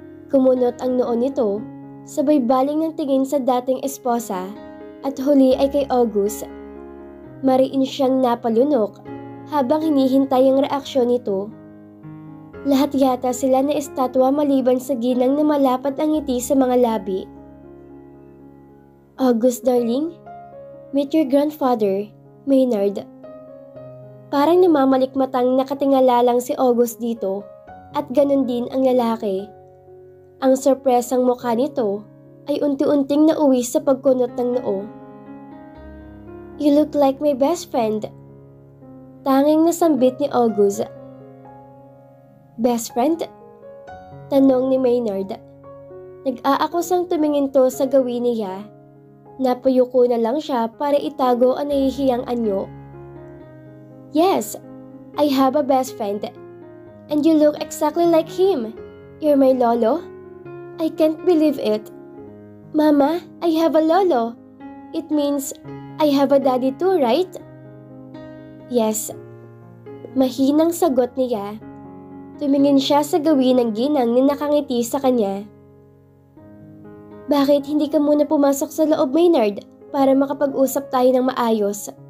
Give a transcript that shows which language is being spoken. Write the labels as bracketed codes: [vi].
[tl] Kumunot ang noon nito, sabay baling ng tingin sa dating esposa at huli ay kay August. Mariin siyang napalunok habang hinihintay ang reaksyon nito. Lahat yata sila na estatwa maliban sa ginang na malapad ang ngiti sa mga labi. [en] August darling, meet your grandfather, Maynard. [tl] Parang namamalikmatang nakatingala lang si August dito at ganun din ang lalaki. Ang sorpresang mukha nito ay unti-unting nauwi sa pagkunot ng noo. [en] You look like my best friend. [tl] Tanging nasambit ni August. [en] Best friend? [tl] Tanong ni Maynard. Nag-aakusang tumingin to sa gawin niya. Napayuko na lang siya para itago ang nahihiyang anyo. [en] Yes, I have a best friend. And you look exactly like him. You're my lolo? I can't believe it. Mama, I have a lolo. It means I have a daddy too, right? Yes. [tl] Mahinang sagot niya. Tumingin siya sa gawin ng ginang na nakangiti sa kanya. Bakit hindi ka muna pumasok sa loob, Maynard, para makapag-usap tayo ng maayos?